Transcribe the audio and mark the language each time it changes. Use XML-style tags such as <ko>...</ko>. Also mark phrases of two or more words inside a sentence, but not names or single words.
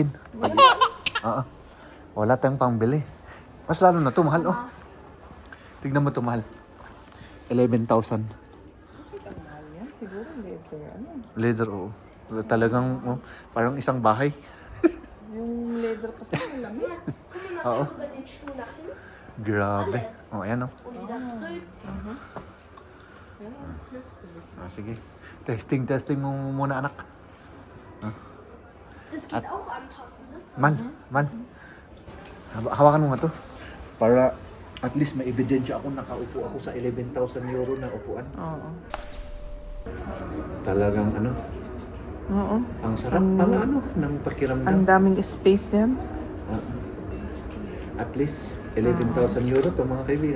<tl>Oo. Wala tayong pangbili. Mas lalo na to, mahal, Tignan mo to, mahal. 11,000. Ang mahal yan. Siguro leather. Ano? Leather, oo. Talagang, parang isang bahay. Yung leather kasi malamig. Oo.</tl> <de>Über den Stuhl nach hinten.</de> <tl>Grabe. Oh, ayan,</tl> <de>Und wieder zurück.</de> <tl>Sige. Testing mo muna, anak.</tl> <de>Das geht auch anpassen. Das</de> <tl>Man. Hawakan mo nga to. Para</tl> <en>at least</en> <tl>may ebidensya ako nakaupo ako sa 11,000 euro na upuan. Oo. Talagang Oo. ang sarap pala ng Ang pakiramdam. daming space yan.</tl> <en>At least</en> <tl>11,000 euro to mga kaibigan.</tl>